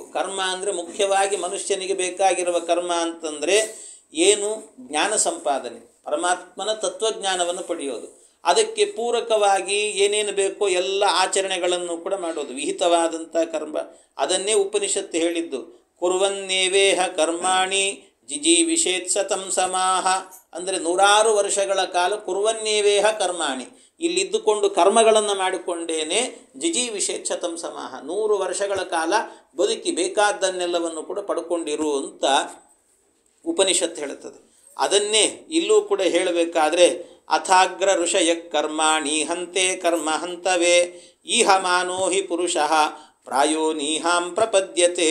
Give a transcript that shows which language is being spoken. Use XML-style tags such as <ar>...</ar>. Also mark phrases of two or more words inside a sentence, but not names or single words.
<kn>ಕರ್ಮ ಅಂದರೆ ಮುಖ್ಯವಾಗಿ ಮನುಷ್ಯನಿಗೆ ಬೇಕಾಗಿರುವ ಕರ್ಮ ಅಂತಂದರೆ ಏನು? ಜ್ಞಾನ ಸಂಪಾದನೆ, ಪರಮಾತ್ಮನ ತತ್ವಜ್ಞಾನವನ್ನು ಪಡೆಯೋದು. ಅದಕ್ಕೆ ಪೂರಕವಾಗಿ ಏನೇನು ಬೇಕೋ ಎಲ್ಲ ಆಚರಣೆಗಳನ್ನು ಕೂಡ ಮಾಡೋದು, ವಿಹಿತವಾದಂಥ ಕರ್ಮ. ಅದನ್ನೇ ಉಪನಿಷತ್ತು ಹೇಳಿದ್ದು,</kn> <sa>ಕುರ್ವನ್ನೇವೇಹ ಕರ್ಮಾಣಿ ಜಿಜೀವಿಷೇತ್ ಸತಂ ಸಮಾಹ.</sa> <kn>ಅಂದರೆ 100 ವರ್ಷಗಳ ಕಾಲ</kn> <sa>ಕುರ್ವನ್ನೇವೇಹ ಕರ್ಮಾಣಿ,</sa> <kn>ಇಲ್ಲಿದ್ದುಕೊಂಡು ಕರ್ಮಗಳನ್ನು ಮಾಡಿಕೊಂಡೇನೆ</kn> <sa>ಜಿಜೀವಿಷೇತ್ ಶತಂ ಸಮಾಹ,</sa> <kn>100 ವರ್ಷಗಳ ಕಾಲ ಬದುಕಿ ಬೇಕಾದ್ದನ್ನೆಲ್ಲವನ್ನು ಕೂಡ ಪಡ್ಕೊಂಡಿರು ಅಂತ ಉಪನಿಷತ್ತು ಹೇಳುತ್ತದೆ. ಅದನ್ನೇ ಇಲ್ಲೂ ಕೂಡ ಹೇಳಬೇಕಾದ್ರೆ,</kn> <sa>ಅಥಾಗ್ರ ಋಷಯ ಕರ್ಮಾಣಿ ಹಂತೆ ಕರ್ಮ ಹಂತವೇ ಈಹ ಮಾನೋ ಹಿ ಪುರುಷಃ ಪ್ರಾಯೋ ನೀಹಾಂ ಪ್ರಪದ್ಯತೆ.</sa>